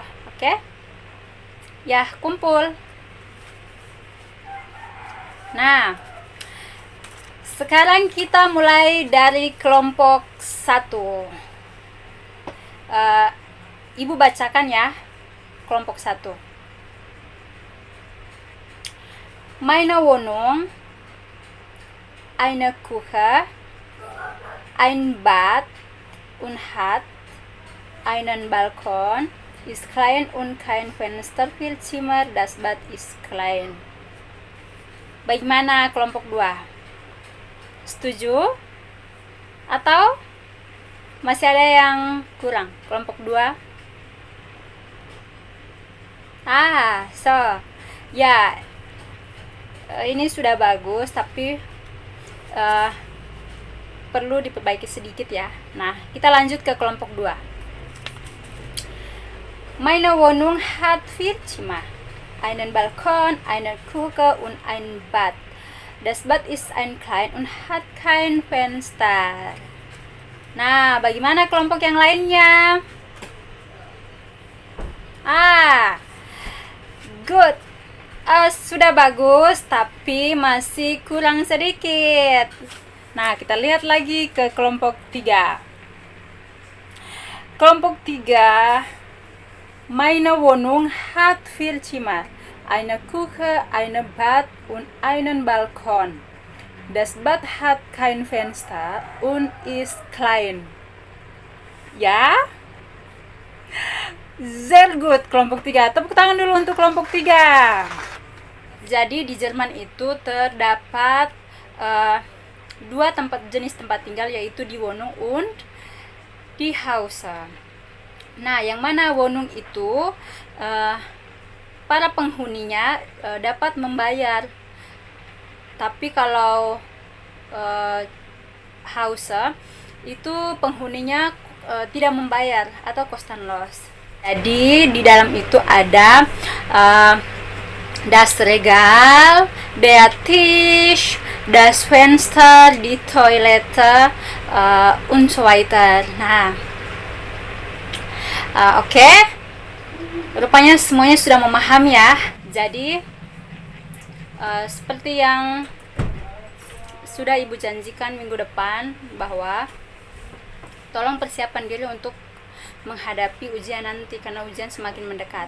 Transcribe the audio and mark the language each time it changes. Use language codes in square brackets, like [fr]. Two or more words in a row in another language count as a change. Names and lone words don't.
[id] Oke? Ya, kumpul. Nah, sekarang kita mulai dari kelompok 1. Ibu bacakan ya, kelompok 1. [de] Meine Wohnung, eine Küche, ein Bad und hat einen Balkon, ist klein und kein Fenster, viel Zimmer, das Bad ist klein. [id] Bagaimana kelompok 2? Setuju? Atau masih ada yang kurang? Kelompok 2? Ya, ini sudah bagus, tapi perlu diperbaiki sedikit ya. Nah, kita lanjut ke kelompok 2. [de] Meine Wohnung hat 4 Zimmer, einen Balkon, eine Küche und ein Bad. Das Bad ist ein klein und hat kein Fenster. [id] Nah, bagaimana kelompok yang lainnya? Good. Sudah bagus, tapi masih kurang sedikit. Nah, kita lihat lagi ke kelompok 3. Kelompok 3, [de] meine Wohnung hat 4 Zimmer, eine Küche, eine Bad und einen Balkon. Das Bad hat kein Fenster und ist klein. Ya? Sehr gut, [id] kelompok 3. Tepuk tangan dulu untuk kelompok 3. Jadi di Jerman itu terdapat 2 jenis tempat tinggal, yaitu [de] die Wohnung und die Hause. [id] Nah, yang mana Wohnung itu para penghuninya dapat membayar. Tapi kalau Hause itu penghuninya tidak membayar atau kostenlos. Jadi di dalam itu ada [de] das Regal, der Tisch, das Fenster, die Toilette und so weiter. [id] Nah, oke. Rupanya semuanya sudah memahami ya. Jadi seperti yang sudah Ibu janjikan minggu depan, bahwa tolong persiapkan diri untuk menghadapi ujian nanti, karena ujian semakin mendekat.